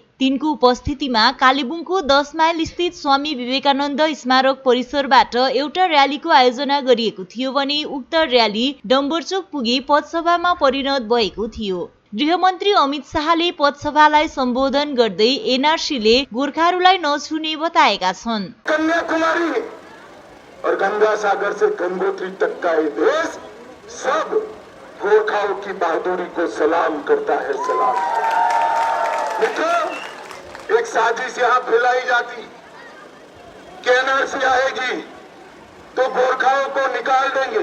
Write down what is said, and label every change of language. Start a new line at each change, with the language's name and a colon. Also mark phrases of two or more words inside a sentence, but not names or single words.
Nepali: तिनको उपस्थितिमा कालेबुङको 10 माइल स्थित स्वामी विवेकानन्द स्मारक परिसरबाट एउटा र्यालीको आयोजना गरिएको थियो भने उक्त र्याली डम्बरचोक पुगी पथसभामा परिणत भएको थियो। गृहमन्त्री अमित शाहले पथसभालाई सम्बोधन गर्दै एनआरसीले गोर्खाहरूलाई नछुने बताएका छन्।
Hindi: कन्याकुमारी और गंगा सागर से गंगोत्री तक का ये देश सब गोरखाओं की बहादुरी को सलाम करता है, सलाम। मित्रों, एक साजिश यहाँ फैलाई जाती कि एनआरसी आएगी तो गोरखाओं को निकाल देंगे।